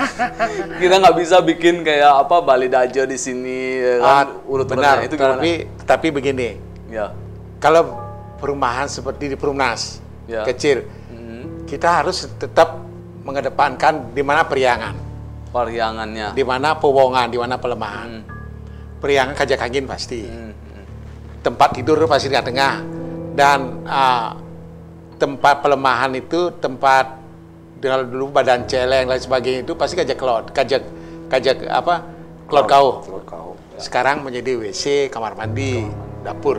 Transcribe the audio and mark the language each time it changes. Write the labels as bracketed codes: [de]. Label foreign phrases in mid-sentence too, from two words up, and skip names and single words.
[id] Kita nggak bisa bikin kayak apa balai daja di sini, kan, benar. Itu gimana? Tapi begini, Ya. kalau perumahan seperti di Perumnas, Ya. kecil, kita harus tetap mengedepankan di mana periangan, Pariangannya. di mana pewongan, di mana pelemahan. Periangan [ban] kajak angin [id] pasti. Tempat tidur pasti di tengah. Dan tempat pelemahan itu tempat dulu badan celeng dan sebagainya itu pasti [ban] kajak klot kau. [id] Sekarang menjadi WC, kamar mandi, dapur.